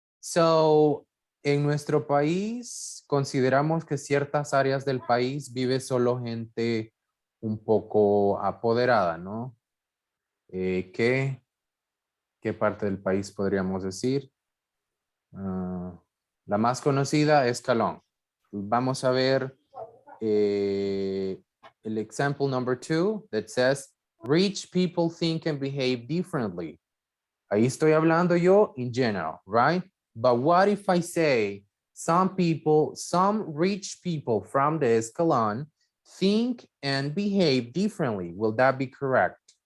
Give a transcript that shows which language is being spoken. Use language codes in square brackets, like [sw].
[es] So, en nuestro país, consideramos que ciertas áreas del país vive solo gente un poco apoderada, ¿no? ¿Qué parte del país podríamos decir? La más conocida es Calón. Vamos a ver el [en] example number 2 that says, rich people think and behave differently. [es] Ahí estoy hablando yo [en] in general, right? But what if I say some rich people from the Escalon think and behave differently? Will that be correct?